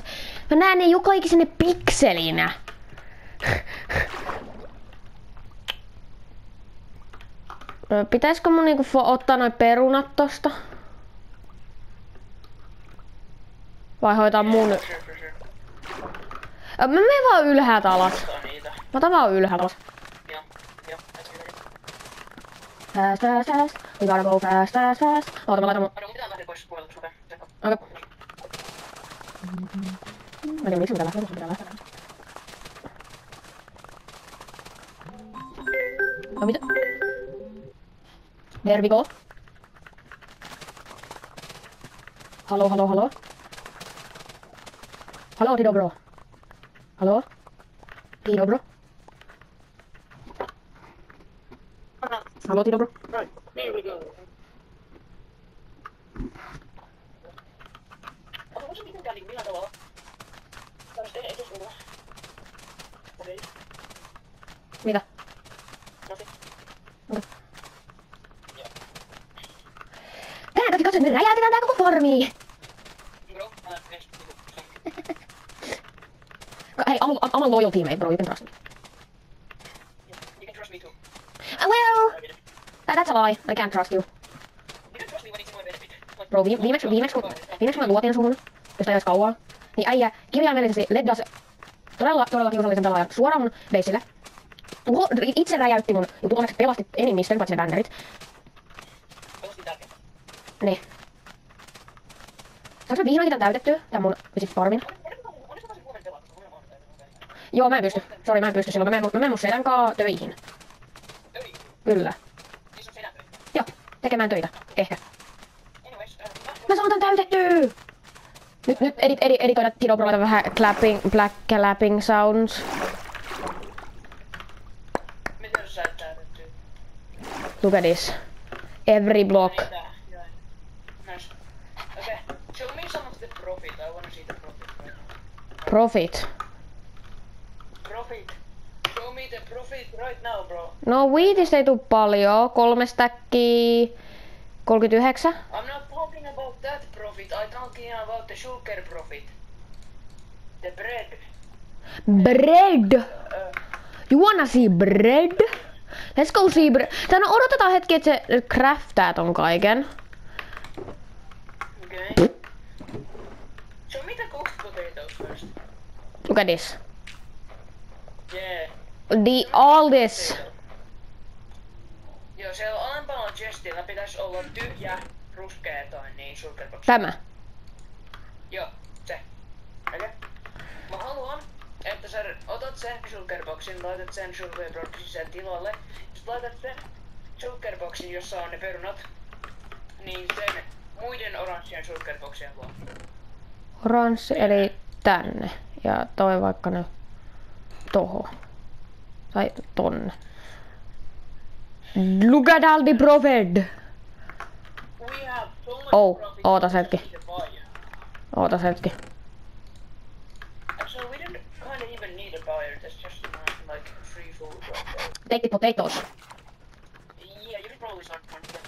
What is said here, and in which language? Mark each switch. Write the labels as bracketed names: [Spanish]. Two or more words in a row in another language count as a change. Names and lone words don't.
[Finnish] Mä näen ne joka ikisenne pikselinä. Pitäisikö mun niinku ottaa noi perunat tosta? Vai hoitaa mun... Mä menen vaan ylhäältä alas. Mä otan vaan ylhäältä alas. [English] Fast, fast, fast. We gotta go fast, fast, fast. [Finnish] Oota, mä laitan mun... Okei. Mä tiedän miksi pitää lähteä. No mitä? [English] There we go. [Finnish] Haloo, haloo, haloo. Haloo, Tido bro. Haloo? Tido bro. Haloo, Tido bro. [English] Right, here we go. [Finnish] Onko se mitenkään niin millä tavalla? Saadaan tehdä etuslulla. Okei. Mitä? Nosi. Okei. Tänään kaikki katsojat, me räjäytetään tää koko farmi! [English] Bro, Hey, I'm a loyal teammate, bro. You can trust me. You can trust me too. Well, that's a lie. I can't trust you. You can trust me when it's in my benefit. [Finnish] Bro, viimeksi kun mä luotin suhun, josta ei ois kauaa, niin äijä kirjaimellisesti leddas todella kiusallisen pelaajan suoraan mun baseille. Itse räjäytti mun jutut, onneksi pelasti enemmistön, paitsi ne bannerit. Pelasti tärkeä. Niin. Saanko mä vihdoinkin tän täytettyä, tän mun farmin? Joo, mä en pysty. Sori, mä en pysty silloin. Mä menen mun sedän kaa töihin. Töihin? Kyllä. Siis on sedän töitä? Joo, tekemään töitä. Ehkä. [English] Anyways, [Finnish] Mä saan tän täytettyä! Nyt editoida Tido Broilta vähän [English] black clapping sounds. [Finnish] miten sä et täytettyy? [English] Look at this. Every block. Nice. Okay, show me some of the profit. I wanna see the profit right now. Profit. Profit. Show me the profit right now, bro. [Finnish] No wheatista ei tuu paljon. 3 stackia. 39. [English] I'm not talking about that profit. I'm talking about the sugar profit. The bread. Bread! You wanna see bread? Let's go see bread. [Finnish] Tän odotetaan hetki, että se craftaa ton kaiken. [English] Okay. Show me the cooked potatoes first. Look at this. Yeah. All this. [Finnish] Joo, siellä alempana chestillä pitäisi olla tyhjä, ruskea tai niin sugarbox. Tämä. Joo, se. Okei. Mä haluan, että sä otat sen sugarboxin, laitat sen sugarboxin sen tilalle. Sit laitat sen sugarboxin, jossa on ne perunat, niin sen muiden oranssien sugarboxien luo. Oranssi eli tänne. Ja toi vaikka ne toho. Tai tonne. [English] Look at all the profit! We have so much Oh, profit. [Finnish] ootas hetki. [English] We need to buy it. [Finnish] Ootas hetki. [English] Actually, we didn't kinda even need a buyer. There's just not like free food right there. Take the potatoes. Yeah, you can probably start one.